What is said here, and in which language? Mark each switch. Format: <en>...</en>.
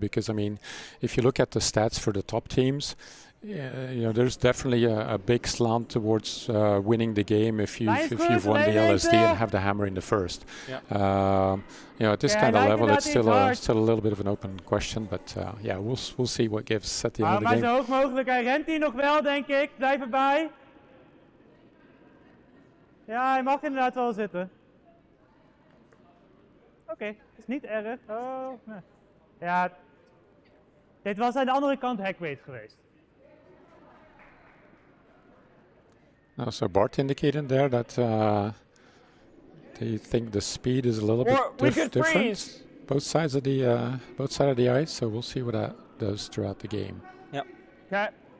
<en>Because, I mean, if you look at the stats for the top teams, there's definitely a big slant towards winning the game if you've won the LSD and have the hammer in the first. Yeah. At this kind of level, it's still a little bit of an open question, but we'll see what gives at the end of the game.</en> <nl>Maar zo hoog mogelijk. Hij rent hier nog wel, denk ik. Blijf erbij. Ja, hij mag inderdaad wel zitten. Oké, is niet erg. Oh, nee. Ja, dit was aan de andere kant hackweight geweest.</nl> <en>So Bart indicated there that they think the speed is a little bit different. Both sides of the ice. So we'll see what that does throughout the game. Yeah. Okay.</en>